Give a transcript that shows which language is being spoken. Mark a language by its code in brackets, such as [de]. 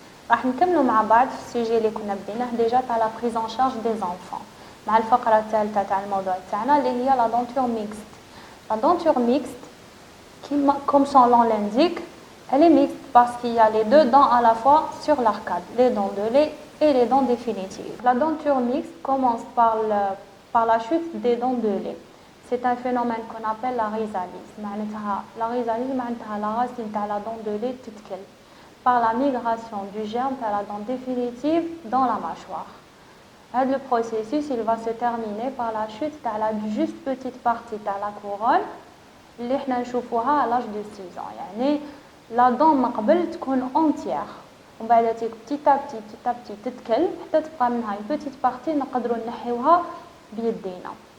[ar] راح نكملوا مع بعض في السوجي اللي كنا بديناه ديجا تاع لا بريز ان شارج دي زانفون مع الفقره الثالثه تاع الموضوع تاعنا اللي هي لا دونتور ميكست. [fr] لا دونتور ميكست comme son nom l'indique, elle est mixte parce qu'il y a les deux dents à la fois sur l'arcade, les dents de lait et les dents définitives. La denture mixte commence par la chute des dents de lait. C'est un phénomène qu'on appelle la rhizalyse. La rhizalyse, c'est la racine de la dent de lait [ar] تتكل [fr] par la migration du germe à la dent définitive dans la mâchoire. Le processus il va se terminer par la chute de la juste petite partie de la couronne [ar] اللي احنا نشوفوها [fr] à l'âge de 6 ans. [ar] يعني [fr] la dent [ar] ما قبل تكون [fr] entière [ar] ومن بعد [fr] petit à petit [ar] تتكل حتى تبقى منها [fr] une petite partie [ar] نقدروا نحيوها بيدينا.